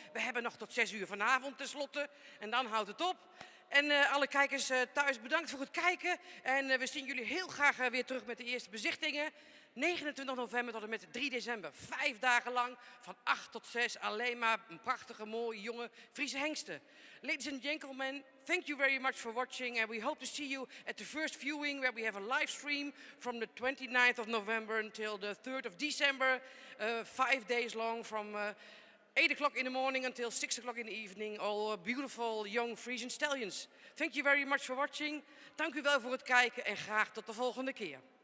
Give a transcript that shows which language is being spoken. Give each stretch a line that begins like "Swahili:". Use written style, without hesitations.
Dutch: We hebben nog tot 6 uur vanavond tenslotte en dan houdt het op. En alle kijkers thuis bedankt voor het kijken. En we zien jullie heel graag weer terug met de eerste bezichtingen. 29 november tot en met 3 december. 5 dagen lang van 8 tot 6 alleen maar een prachtige, mooie, jonge Friese hengsten.
English: Ladies and gentlemen, thank you very much for watching. And we hope to see you at the first viewing where we have a live stream from the 29th of November until the 3rd of December. 5 days long from 8 o'clock in the morning until 6 o'clock in the evening. All beautiful young Frisian stallions. Thank you very much for watching.
Dutch: Dank u wel voor het kijken en graag tot de volgende keer.